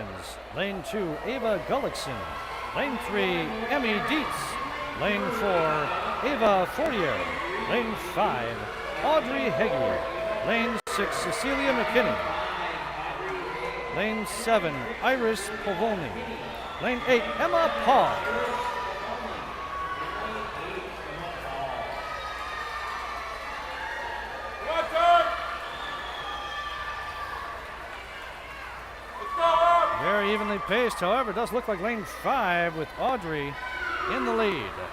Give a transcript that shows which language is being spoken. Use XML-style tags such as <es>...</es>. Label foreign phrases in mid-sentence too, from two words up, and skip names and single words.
<en>Lane 2, Ava Gullickson. Lane 3, Emmy Dietz. Lane 4, Ava Fortier. Lane 5, Audrey Heggie. Lane 6, Cecilia McKinney. Lane 7, Iris Povolny. Lane 8, Emma Paul. Very evenly paced, however, it does look like lane 5 with Audrey in the lead.</en>